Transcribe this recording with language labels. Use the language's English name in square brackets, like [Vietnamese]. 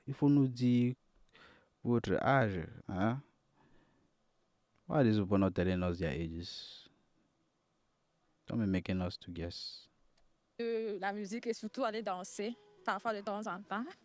[French] Il faut nous dire votre âge. Hein? [English] Why are these people not telling us their ages? Don't be making us to guess. [French] La musique et surtout aller danser, parfois de temps en temps.